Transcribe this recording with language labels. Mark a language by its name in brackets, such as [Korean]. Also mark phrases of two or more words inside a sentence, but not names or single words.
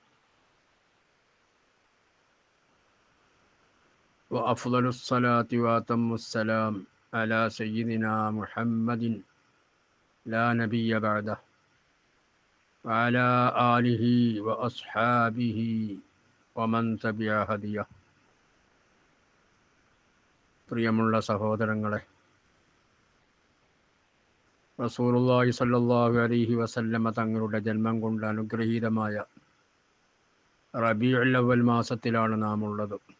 [Arabic] وأفضل الصلاة وأتم السلام على سيدنا محمد لا نبي بعده وعلى آله وأصحابه ومن تبع هديه. [Malayalam] പ്രിയമുള്ള സഹോദരങ്ങളെ, [Arabic] رسول الله صلى الله عليه وسلم [Malayalam] തങ്ങളുടെ ജന്മം കൊണ്ട് അനുഗ്രഹീതമായ റബീഉൽ അവ്വൽ മാസത്തിലാണ് നാം ഉള്ളത്.